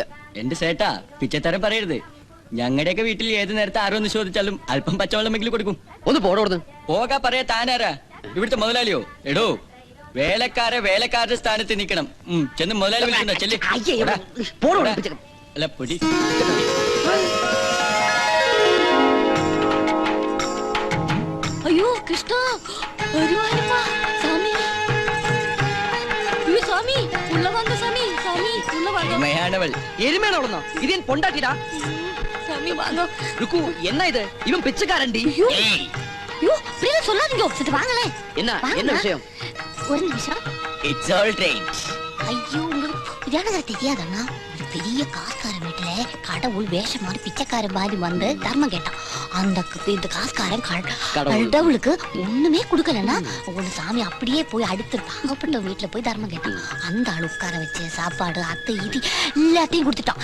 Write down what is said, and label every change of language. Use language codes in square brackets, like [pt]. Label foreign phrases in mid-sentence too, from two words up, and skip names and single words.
[ml] എന്റെ സേട്ടാ, പിച്ചത്തരം പറയരുത്. ഞങ്ങളുടെയൊക്കെ വീട്ടിൽ ഏത് നേരത്തെ ആരോ ഒന്ന് ചോദിച്ചാലും അല്പം പച്ചവെള്ളമെങ്കിലും കൊടുക്കും. ഒന്ന് പോടോടുന്നു പോകാ പറയാ. താനാരാ? ഇവിടുത്തെ മുതലാളിയോ? എടോ, വേലക്കാരുടെ സ്ഥാനത്ത് നിൽക്കണം. ചെന്ന് മുതലാളി വിളിക്കണ്ടോ? ചെല്ലി. അല്ല പൊടി. [ta] ஐயோ கிருஷ்ணா, வருவாருப்பா சாமி. ஐயோ சாமி, உள்ள வாங்க சாமி. சாமி உள்ள வாங்க. [ml] എരുമയാണവൾ. എരുമയാണോ? ഇത് ഞാൻ പൊണ്ടാട്ടിടാ. [ta] சாமி வாங்க. ருக்கு, என்ன இது? இவன் பிச்சைக்காரன்டி. ஐயோ பிரியல சொல்லாதீங்க. சரி வாங்களே. என்ன விஷயம்? ஒரு நிமிஷம். [en] It's all right. [ta] ஐயோ உங்களுக்கு இதானதா தெரியாதண்ணா? ஒரு பெரிய காஸ்காரன் வீட்டுல கடவுள் வேஷம் மாதிரி பிச்சைக்காரன் மாதிரி வந்து தர்மம் கேட்டான். அந்த இந்த காஸ்காரன் கடவுளுக்கு ஒண்ணுமே கொடுக்கலன்னா ஒண்ணு சாமி அப்படியே போய் அடுத்து பாவப்பட்ட வீட்டுல போய் தர்மம் கேட்டான். அந்த ஆள் உட்கார வச்சு சாப்பாடு அத்தை இது எல்லாத்தையும் கொடுத்துட்டான்.